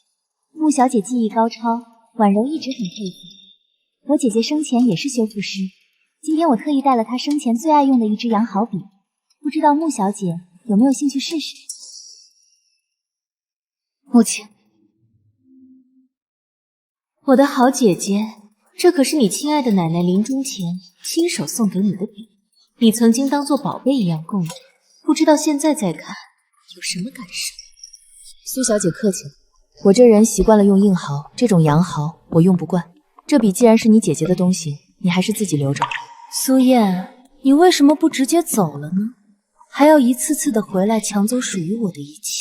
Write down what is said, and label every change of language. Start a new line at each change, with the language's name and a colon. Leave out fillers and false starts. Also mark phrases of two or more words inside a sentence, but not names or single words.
Chinese: 穆小姐技藝高超，婉柔一直很佩服。我姐姐生前也是修復師，今天我特意帶了她生前最愛用的一支羊毫筆，不知道穆小姐有沒有興趣試試？穆青，我的好姐姐，這可是你親愛的奶奶臨終前親手送給你的筆，你曾經當作寶貝一樣供着，不知道現在再看有什麼感受？蘇小姐客氣了，我這人習慣了用硬毫，這種羊毫我用不慣。這筆既然是你姐姐的東西，你還是自己留着吧。苏燕，你为什么不直接走了呢？还要一次次的回来搶走属於我的一切。